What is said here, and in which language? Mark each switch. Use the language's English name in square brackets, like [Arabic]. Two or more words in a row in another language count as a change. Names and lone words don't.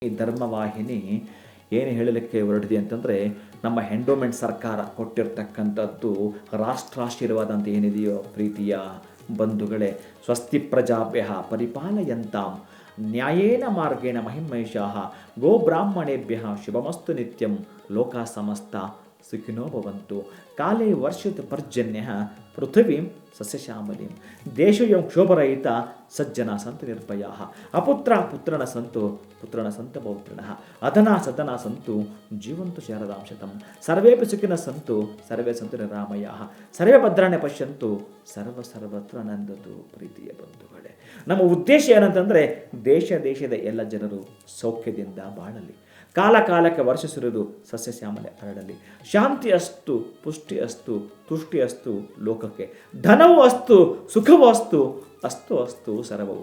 [Kannada] ಈ ಧರ್ಮವಾಹಿನಿ ಏನು ಹೇಳಲಿಕ್ಕೆ ಹೊರಟಿದೆ ಅಂತಂದರೆ, ನಮ್ಮ ಎಂಡೋಮೆಂಟ್ ಸರ್ಕಾರ ಕೊಟ್ಟಿರ್ತಕ್ಕಂಥದ್ದು ರಾಷ್ಟ್ರಾಶೀರ್ವಾದ ಅಂತ ಏನಿದೆಯೋ ಪ್ರೀತಿಯ ಬಂಧುಗಳೇ, [Sanskrit] ಸ್ವಸ್ತಿ ಪ್ರಜಾಭ್ಯ ಪರಿಪಾಲಯಂತಾಂ ನ್ಯಾಯೇನ ಮಾರ್ಗೇಣ ಮಹಿಮೈಷಾಃ ಗೋಬ್ರಾಹ್ಮಣೇಭ್ಯ ಶುಭಮಸ್ತು ನಿತ್ಯಂ ಲೋಕ ಸಮಸ್ತ ಸುಖಿನೋ ಭವಂತು ಕಾಲೇ ವರ್ಷದ ಪರ್ಜನ್ಯ ಪೃಥಿವೀಂ ಸಸ್ಯಶ್ಯಾಮಲೀಂ ದೇಶಯೋಂ ಕ್ಷೋಭರಹಿತ ಸಜ್ಜನ ಸಂತು ನಿರ್ಭಯ ಅಪುತ್ರ ಪುತ್ರನ ಸಂತು ಪುತ್ರನ ಸಂತ ಪೌತ್ರನಃ ಅಧನಾ ಸದನಾ ಸಂತು ಜೀವಂತು ಶಾರದಾಂಶತಂ ಸರ್ವೇಪಿ ಸುಖಿನ ಸಂತು ಸರ್ವೇ ಸಂತು ನಿರಾಮಯ ಸರ್ವೇ ಭದ್ರಾಣಿ ಪಶ್ಯಂತು ಸರ್ವತ್ರ ನಂದತು. [Kannada] ಪ್ರೀತಿಯ ಬಂಧುಗಳೇ, ನಮ್ಮ ಉದ್ದೇಶ ಏನಂತಂದರೆ ದೇಶದ ಎಲ್ಲ ಜನರು ಸೌಖ್ಯದಿಂದ ಬಾಳಲಿ, ಕಾಲ ಕಾಲಕ್ಕೆ ವರ್ಷಿಸಿರುವುದು ಸಸ್ಯ ಶ್ಯಾಮಲೆ ಹರಡಲಿ, [Sanskrit] ಶಾಂತಿ ಅಸ್ತು ಪುಷ್ಟಿ ಅಸ್ತು ತುಷ್ಟಿ ಅಸ್ತು [Kannada] ಲೋಕಕ್ಕೆ, ಧನವೂ ಅಸ್ತು ಸುಖವೂ ಅಸ್ತು ಅಸ್ತು ಅಸ್ತು ಸರ್ವವು.